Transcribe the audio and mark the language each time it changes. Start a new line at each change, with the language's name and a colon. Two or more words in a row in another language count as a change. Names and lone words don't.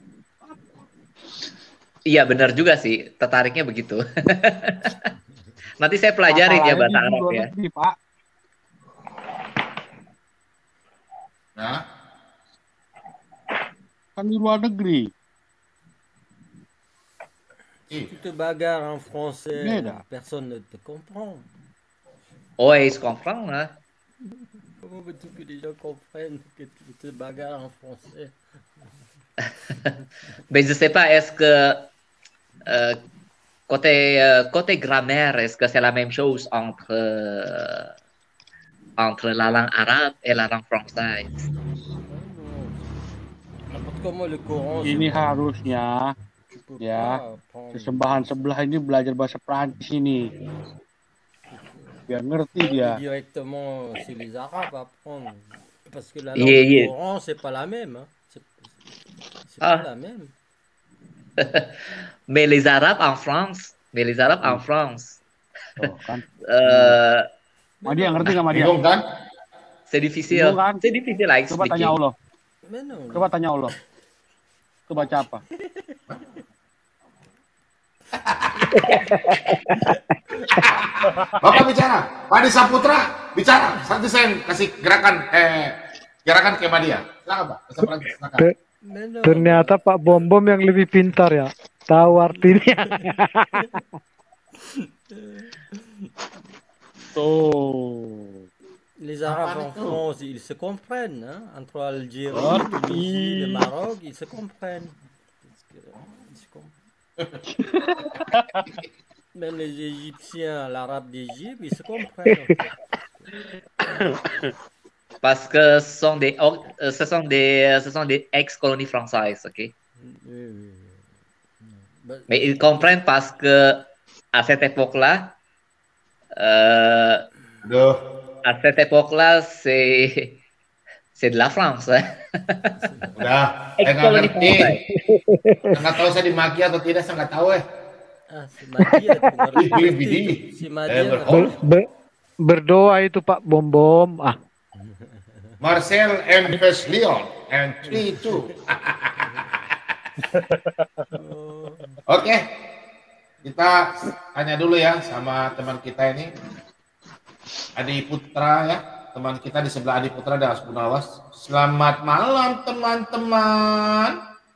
Indonesian: Iya benar juga sih, tertariknya begitu. Nanti saya pelajarin ya bahasa Arab ya. Pak. Nah, kan di luar negeri.
French: Tu te bagarres en français, personne ne te comprend. Oh, ils comprennent, hein? Comment veux-tu que les gens comprennent que tu te bagarres en français? Mais je sais pas, est-ce que côté grammaire, est-ce que c'est la même chose entre la langue arabe et la langue française? Comment le Coran?
Indonesian: Ini harusnya ya sesembahan sebelah ini belajar bahasa Prancis ini. Biar ngerti dia.
French: Directement chez les Arabes apprendre. Parce que la langue du Coran, c'est pas la même. Hein. C'est pas la même. Mais les Arabes en France.
Indonesian: Oh, kan. Madia ngerti nggak Madia? Bingung kan?
French: C'est difficile.
Indonesian: Kan?
French: C'est difficile à expliquer.
Indonesian: Coba tanya Allah. No. Coba tanya Allah. Itu baca apa? Bapak bicara, Pak Disa Putra bicara. Nanti saya kasih gerakan ke Madia. Silakan Pak. Silakan. Ternyata Pak Bom Bom yang lebih pintar ya. Tahu artinya.
French: Les Arabes en France, ils se comprennent. Hein? Entre Algérie, Tunisie, le Maroc, ils se comprennent. Même les Égyptiens, l'arabe d'Égypte, ils se comprennent. Parce que ce sont des ex-colonies françaises, ok? Oui. Mais ils comprennent parce que à cette époque-là, c'est de la France.
Indonesian: Udah, nggak ngerti. Nggak tahu saya dimaki atau tidak, saya nggak tahu si Madia ngerti. Si Madia berdoa itu Pak Bom Bom.
English: Marcel and Leon and 3-2.
Indonesian: Oke, kita tanya dulu ya sama teman kita ini, Adi Putra ya, teman kita di sebelah Adi Putra dan Asbunawas. Selamat malam teman-teman.